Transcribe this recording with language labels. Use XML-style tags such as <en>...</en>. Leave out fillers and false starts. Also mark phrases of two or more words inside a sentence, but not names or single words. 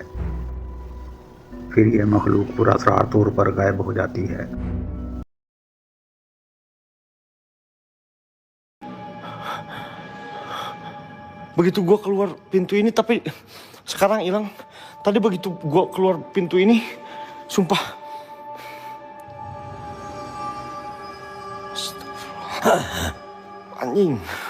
<ur>پھر یہ مخلوق پراسرار طور پر غائب ہو جاتی ہے.</ur> <id>Begitu gua keluar pintu ini, tapi sekarang hilang. Tadi begitu gua keluar pintu ini, sumpah. Anjing.</id>